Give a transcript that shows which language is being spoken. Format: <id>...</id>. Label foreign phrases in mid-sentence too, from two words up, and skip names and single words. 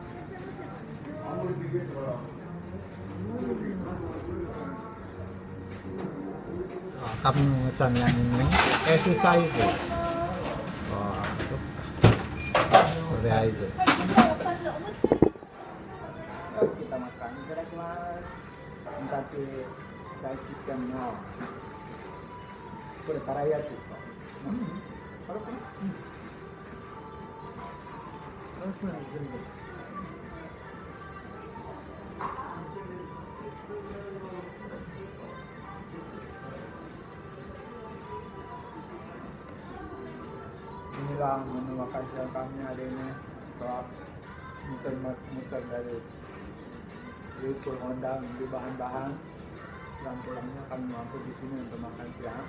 <id>Kami memesan yang ini</id> <en>S size.</en> <id>Wah, suka. Kita makan.</id> <en>Tapi fried chicken no.</en> <ja>これ辛いやつですか？辛くない？辛くない全部。</ja> <id>Inilah menu makan siang kami hari ini setelah muter-muter dari YouTube Honda membeli bahan-bahan, dan pulangnya kami mampir di sini untuk makan siang.</id>